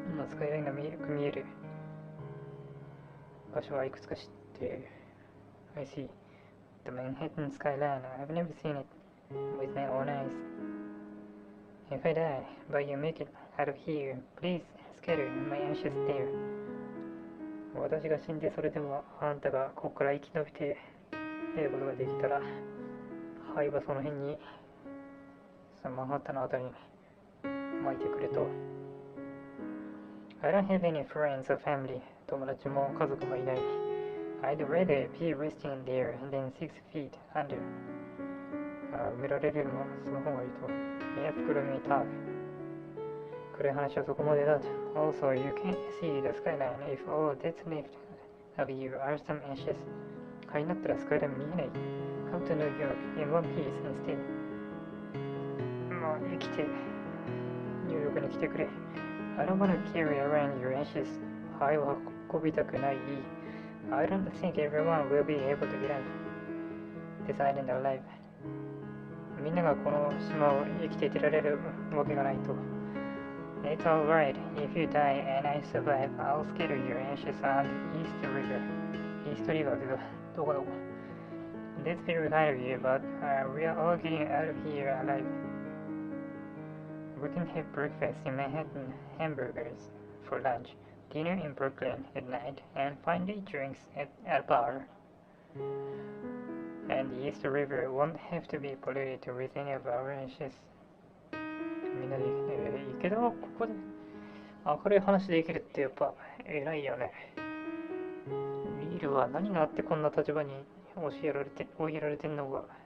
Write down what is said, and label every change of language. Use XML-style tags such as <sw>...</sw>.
<ja>スカイラインが見える場所はいくつか知っている。</ja> <en>I see. The Manhattan skyline. I've never seen it with my own eyes. If I die, but you make it out of here, please scatter my ashes there.</en> <ja>私が死んでそれでもあんたがここから生き延びて出ることができたら灰はその辺にそのマンハッタンのあたりに巻いてくれと。</ja> <en>I don't have any friends or family.</en> <ja>友達も家族もいない。</ja> <en>I'd rather be resting there than 6 feet under.</en> <ja>埋められるのはその方がいいと。部屋作るのにター暗い話はそこまでだ。</ja> <en>Also, you can't see the skyline if all that's left of you are some ashes.</en> <ja>灰になったらスカイライン見えない。</ja> <en>Come to New York in one piece instead.</en> <ja>もう生きて、ニューヨークに来てくれ。</ja> <en>I don't want to carry around your ashes.</en> <ja>灰を運びたくない。</ja> <en>I don't think everyone will be able to get out this island alive.</en> <ja>みんながこの島を生きて出られるわけがないと。</ja> <en>It's alright. If you die and I survive, I'll scatter your ashes on the East River. East River</en> <ja>ってどこどこ</ja> <en>That's very kind of you, but we are all getting out of here alive. We can have breakfast in Manhattan, hamburgers for lunch, dinner in Brooklyn at night, and finally drinks at a bar. And the East River won't have to be polluted with any of our ashes.</en> <ja>みんなで池田はここで明るい話できるってやっぱ偉いよね。リールは何があってこんな立場に追いやられてんのか。</ja>